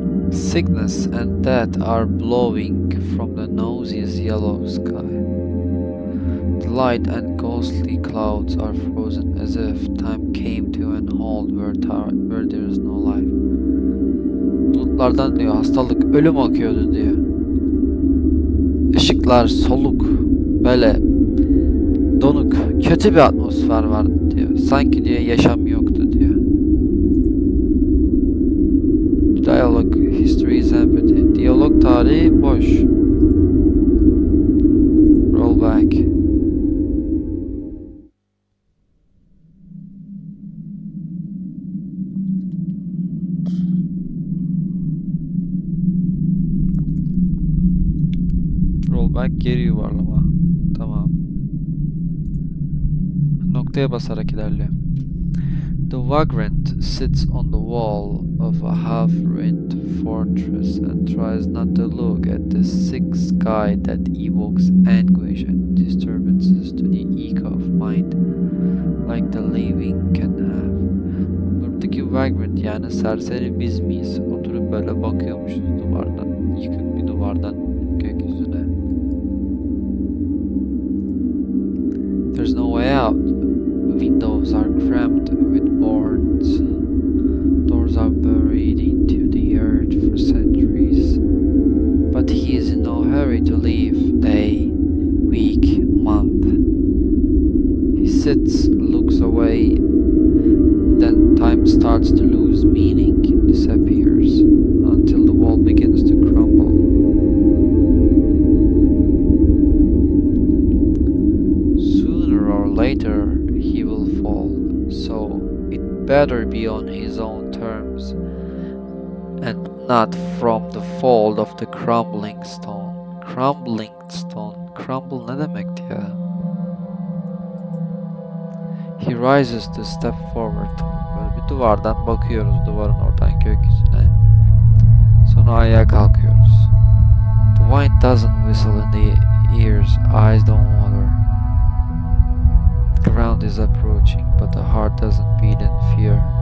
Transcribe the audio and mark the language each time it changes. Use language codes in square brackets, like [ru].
[en] Sickness and death are blowing from the nosiest yellow sky. The light and ghostly clouds are frozen as if time came to an halt where there is no life. [tr] Bulutlardan diyor hastalık, ölüm akıyordu diyor. Işıklar soluk, böyle donuk, kötü bir atmosfer vardı diyor. Sanki diyor yaşam yoktu diyor. [en] Dialogue, history is empty. [tr] Diyalog tarihi boş. [en] Roll back. [tr] Rollback geri yuvarlama. Tamam. Noktaya basarak ilerliyor. [en] The vagrant sits on the wall of a half-ruined fortress and tries not to look at the sick sky that evokes anguish and disturbances to the ego of mind, like the living can have. [tr] Buradaki vagrant yani serseri biz miyiz? Oturup böyle bakıyormuşuz duvardan, yıkık bir duvardan gökyüzüne. [en] There's no way out. Windows are crammed with boards. Doors are buried into the earth for centuries. But he is in no hurry to leave. Day, week, month. He sits, looks away. Then time starts to lose meaning, disappears, until the wall begins to crumble. Sooner or later, he will fall, so it better be on his own terms, and not from the fold of the crumbling stone. Crumbling stone. [tr] Crumble ne demekti ya? [en] He rises to step forward. [tr] Böyle bir duvardan bakıyoruz, duvarın oradan gökyüzüne. Sonra ayağa kalkıyoruz. [en] The wind doesn't whistle in the ears, eyes don't water. The ground is approaching, but the heart doesn't beat in fear.